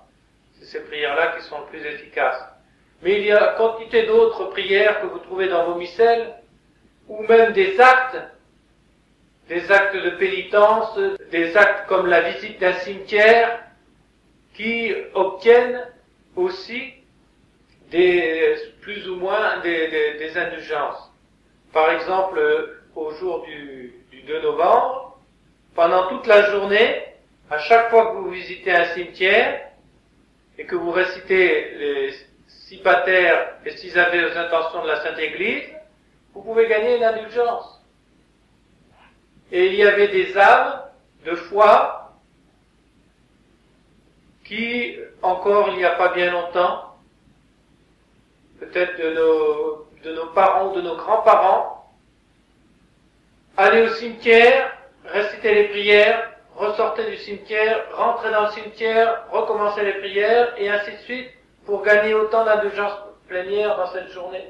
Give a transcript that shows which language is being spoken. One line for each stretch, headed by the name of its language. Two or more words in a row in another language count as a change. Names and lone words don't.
French: C'est ces prières-là qui sont les plus efficaces. Mais il y a quantité d'autres prières que vous trouvez dans vos missels, ou même des actes de pénitence, des actes comme la visite d'un cimetière, qui obtiennent aussi plus ou moins des indulgences. Par exemple, au jour du 2 novembre, pendant toute la journée, à chaque fois que vous visitez un cimetière et que vous récitez les 6 pater et 6 ave aux intentions de la Sainte Église, vous pouvez gagner une indulgence. Et il y avait des âmes de foi qui, encore il n'y a pas bien longtemps, peut-être de nos parents ou de nos grands-parents, allaient au cimetière, récitaient les prières, ressortaient du cimetière, rentraient dans le cimetière, recommençaient les prières, et ainsi de suite, pour gagner autant d'indulgence plénière dans cette journée.